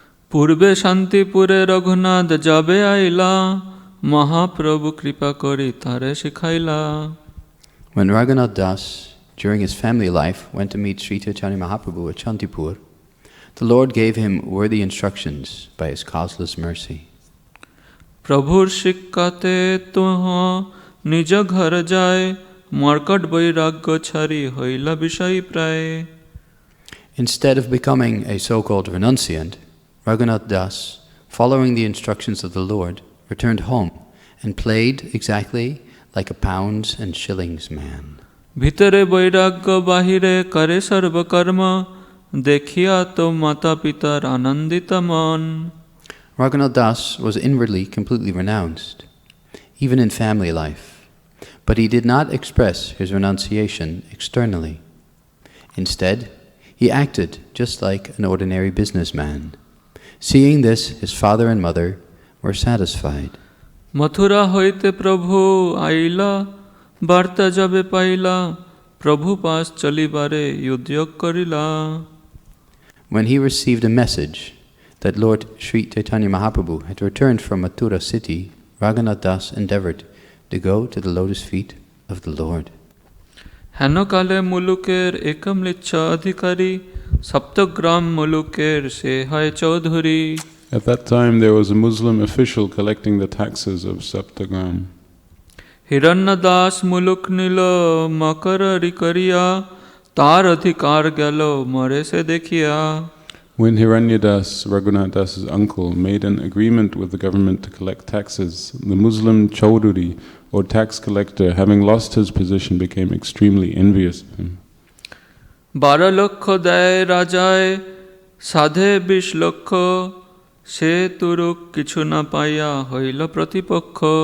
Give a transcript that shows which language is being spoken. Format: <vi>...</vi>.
<bn>পূর্বে শান্তিপুরে রঘুনাথ যাবে আইলা মহাপ্রভু কৃপা করি তারে শিখাইলা.</bn> <en>When Raghunath Das, during his family life, went to meet Sri Chaitanya Mahaprabhu at Shantipur, the Lord gave him worthy instructions by his causeless mercy.</en> <bn>প্রভুর শিক্ষাতে তোহ নিজ ঘর যায় মর্কট বৈরাগ্য ছাড়ি হইলা বিষয় প্রায়.</bn> <en>Instead of becoming a so-called renunciant, Raghunath Das, following the instructions of the Lord, returned home and played exactly like a pounds and shillings man.</en> <bn>ভিতরে বৈরাগ্য বাহিরে করে সর্বকর্ম দেখিয়া তো মাতা পিতার আনন্দিত মন.</bn> <en>Raghunath Das was inwardly completely renounced, even in family life, but he did not express his renunciation externally. Instead, he acted just like an ordinary businessman. Seeing this, his father and mother were satisfied.</en> <bn>Mathura হইতে প্রভু আইলা বার্তা যাবে পাইলা প্রভু পাশ চলিবারে উদ্যোগ করিলা.</bn> <en>When he received a message that Lord Sri Chaitanya Mahaprabhu had returned from Mathura city, Raghunath Das endeavored to go to the lotus feet of the Lord.</en> <bn>হেনকালে মুলুকের একমলিচ্ছা অধিকারী সপ্তগ্রাম মুলুকের সে হয় Chowdhury.</bn> <en>At that time there was a Muslim official collecting the taxes of Saptagram.</en> <bn>হিরণ্য দাস মুলুক নিল মকরি করিয়া তার অধিকার গেল মরে সে দেখিয়া.</bn> <en>When Hiranyadas, Raghunath Das's uncle, made an agreement with the government to collect taxes, the Muslim Chaudhuri, or tax collector, having lost his position, became extremely envious of him.</en> <bn>12 লক্ষ দেয় রাজায় সাধে 20 লক্ষ সে তুরুক কিছু না পাইয়া হইল প্রতিপক্ষ.</bn>